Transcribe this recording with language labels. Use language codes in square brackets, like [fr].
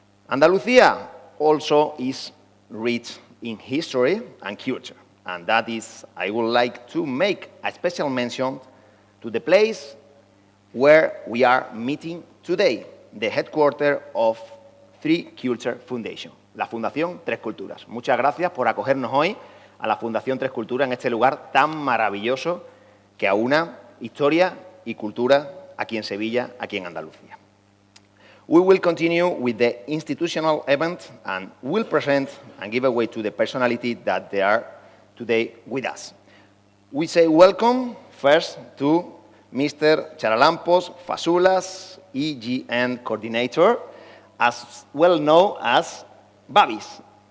[en] Andalucía also is rich in history and culture, and that is, I would like to make a special mention to the place where we are meeting today, the headquarters of Three Culture Foundation, la Fundación Tres Culturas. [es] Muchas gracias por acogernos hoy a la Fundación Tres Culturas en este lugar tan maravilloso que aúna historia y cultura aquí en Sevilla, aquí en Andalucía. [en] We will continue with the institutional event and will present and give away to the personality that they are today with us. We say welcome first to Mr. Charalampos Fasulas, EGN coordinator, as well known as Babis.